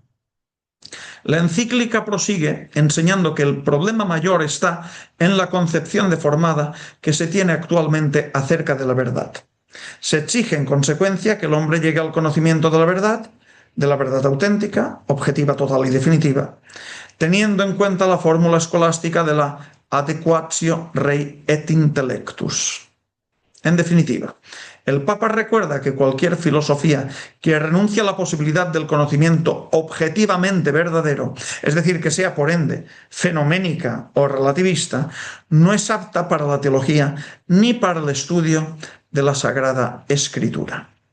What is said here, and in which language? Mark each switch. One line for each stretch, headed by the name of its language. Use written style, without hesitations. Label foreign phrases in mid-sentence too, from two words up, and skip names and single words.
Spanish: La encíclica prosigue enseñando que el problema mayor está en la concepción deformada que se tiene actualmente acerca de la verdad. Se exige en consecuencia que el hombre llegue al conocimiento de la verdad auténtica, objetiva, total y definitiva, teniendo en cuenta la fórmula escolástica de la
Latin: adequatio rei et intellectus.
Spanish: En definitiva, el Papa recuerda que cualquier filosofía que renuncie a la posibilidad del conocimiento objetivamente verdadero, es decir, que sea por ende fenoménica o relativista, no es apta para la teología ni para el estudio de la Sagrada Escritura.